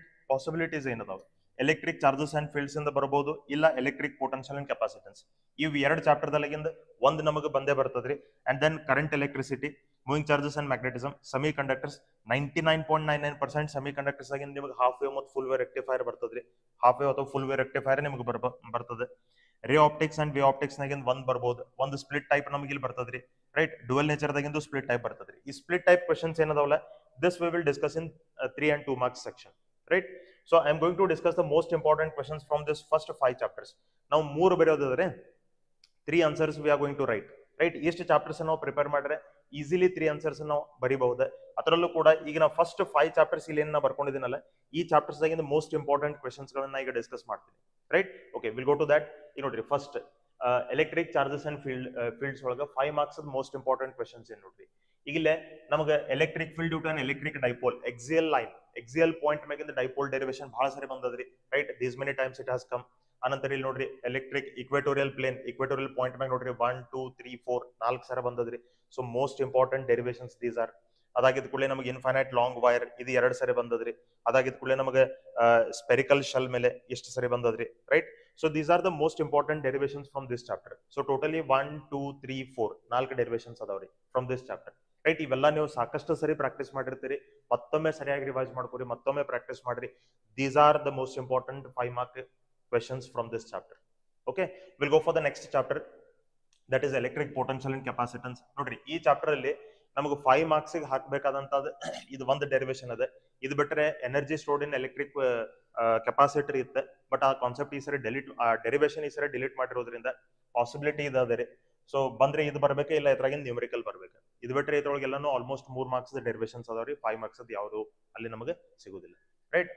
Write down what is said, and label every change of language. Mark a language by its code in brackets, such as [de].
[kn] Possibilities ಏನದಾವ electric charges and fields ಇಂದ ಬರ್ಬೋದು ಇಲ್ಲ ಎಲೆಕ್ಟ್ರಿಕ್ ಪೊಟೆನ್ಶಿಯಲ್ ಅಂಡ್ ಕೆಪಾಸಿಟನ್ಸ್ ಇವು ಎರಡು ಚಾಪ್ಟರ್ ದಲ್ಲಿಂದ ಒಂದು ನಮಗೆ ಬಂದೇ ಬರ್ತದ್ರಿ and then current electricity moving charges and magnetism semi conductors 99.99% semi conductors ಆಗಿ ನಿಮಗೆ ಹಾಫ್ ವೇವ್ ಮತ್ತು ಫುಲ್ ವೇವ್ ರೆಕ್ಟಿಫೈರ್ ಬರ್ತದ್ರಿ ಹಾಫ್ ವೇವ್ ಅಥವಾ ಫುಲ್ ವೇವ್ ರೆಕ್ಟಿಫೈರ್ ನಿಮಗೆ ಬರ್ತದೆ ರೇ ಆಪ್ಟಿಕ್ಸ್ ಅಂಡ್ ವೇ ಆಪ್ಟಿಕ್ಸ್ ನಾಗಿಂದ ಒಂದ್ ಬರ್ಬೋದು ಒಂದು ಸ್ಪ್ಲಿಟ್ ಟೈಪ್ ನಮಗೆ ಇಲ್ಲಿ ಬರ್ತದ್ರಿ right dual nature ದಾಗಿಂದು split type ಬರ್ತದ್ರಿ ಈ split type questions ಏನದಾವಲ್ಲ [en] this we will discuss in 3 and 2 marks section, right? So I am going to discuss the most important questions from this first 5 chapters. Now 3 [kn] ಬರೆಯೋದಾದ್ರೆ [en] 3 answers we are going to write, right? [kn] ಎಷ್ಟು chapters ನಾವು prepare ಮಾಡಿದ್ರೆ easily 3 answers ನಾವು ಬರೀಬಹುದು ಅದರಲ್ಲೂ ಕೂಡ ಈಗ ನಾವು first 5 chapters ಇಲ್ಲಿ ಏನು ಬರ್ಕೊಂಡಿದ್ದೀನಲ್ಲ ಈ ಚಾಪ್ಟರ್ಸ್ ದಾಗಿಂದ ಮೋಸ್ಟ್ ಇಂಪಾರ್ಟೆಂಟ್ ಕ್ವೆಶನ್ಸ್ ಗಳನ್ನ ಈಗ ಡಿಸ್ಕಸ್ ಮಾಡ್ತೀನಿ, right? [en] Okay, will go to that. [kn] ಈಗ ನೋಡ್ರಿ first electric charges and fields ಒಳಗೆ 5 ಮಾರ್ಕ್ಸ್ ಮೋಸ್ಟ್ ಇಂಪಾರ್ಟೆಂಟ್ ಕ್ವೆಶನ್ಸ್ ಏನ್ ನೋಡ್ರಿ. ಈಗಿಲ್ಲೇ ನಮಗೆ electric field due to electric dipole axial point ಮ್ಯಾಗಿಂದ dipole derivation ಬಹಳ ಸರಿ ಬಂದದ್ರಿ, right? [en] These many times it has come. [kn] ಅನಂತರ ಇಲ್ಲಿ ನೋಡ್ರಿ ಎಲೆಕ್ಟ್ರಿಕ್ ಇಕ್ವೇಟೋರಿಯಲ್ ಪಾಯಿಂಟ್ ಮ್ಯಾಗ ನೋಡ್ರಿ 1 2 3 4 4 ಸರ ಬಂದದ್ರಿ. [en] So most important derivations these are. [kn] ಅದಾಗಿದ್ ಕೂಡಲೇ ನಮಗೆ ಇನ್ಫೈನೈಟ್ ಲಾಂಗ್ ವೈರ್ ಇದು 2 ಸರಿ ಬಂದದ್ರಿ. ಅದಾಗಿದ್ ಕೂಡಲೇ ನಮಗೆ ಸ್ಪೆರಿಕಲ್ ಶೆಲ್ ಮೇಲೆ ಎಷ್ಟು ಸರಿ ಬಂದದ್ರಿ, right? [en] So these are the most important derivations from this chapter. So totally 1 2 3 4 4 derivations [kn] adavri [en] from this chapter, right? [kn] ಇವೆಲ್ಲ ನೀವು ಸಾಕಷ್ಟು ಸರಿ ಪ್ರಾಕ್ಟೀಸ್ ಮಾಡಿರ್ತೀರಿ, ಮತ್ತೊಮ್ಮೆ ಸರಿಯಾಗಿ ರಿವೈಸ್ ಮಾಡ್ಕೊರಿ, ಮತ್ತೊಮ್ಮೆ ಪ್ರಾಕ್ಟೀಸ್ ಮಾಡ್ರಿ. [en] These are the most important 5 mark questions from this chapter. Okay, we'll go for the next chapter, that is electric potential and capacitance. [kn] ನೋಡ್ರಿ ಈ ಚಾಪ್ಟರ್ ಅಲ್ಲಿ ನಮಗೆ 5 ಮಾರ್ಕ್ಸ್ ಗೆ ಹಾಕಬೇಕಾದಂತದ್ದು ಇದು ಒಂದು ಡೆರಿವೇಶನ್ ಅದ. ಇದು ಬಿಟ್ಟರೆ energy stored in electric capacitor ಇತ್ತು, ಬಟ್ ಆ ಕಾನ್ಸೆಪ್ಟ್ ಈ ಸರಿ ಡೆರಿವೇಶನ್ ಈ ಸರಿ ಡಿಲೀಟ್ ಮಾಡಿರೋದ್ರಿಂದ ಪಾಸಿಬಿಲಿಟಿ ಇದೆ. ಸೊ ಬಂದ್ರೆ ಇದು ಬರ್ಬೇಕು, ಇಲ್ಲ ಇದ್ರಾಗಿಂದ ನ್ಯೂಮರಿಕಲ್ ಬರ್ಬೇಕು. ಇದು ಬಿಟ್ಟರೆ ಇದ್ರೊಳಗೆಲ್ಲಾನು ಆಲ್ಮೋಸ್ಟ್ 3 ಮಾರ್ಕ್ಸ್ ಡೆರಿವೇಶನ್ಸ್ ಅದಾವ್ರಿ, 5 ಮಾರ್ಕ್ಸ್ ಯಾವುದು ಅಲ್ಲಿ ನಮಗೆ ಸಿಗುದಿಲ್ಲ, ರೈಟ್?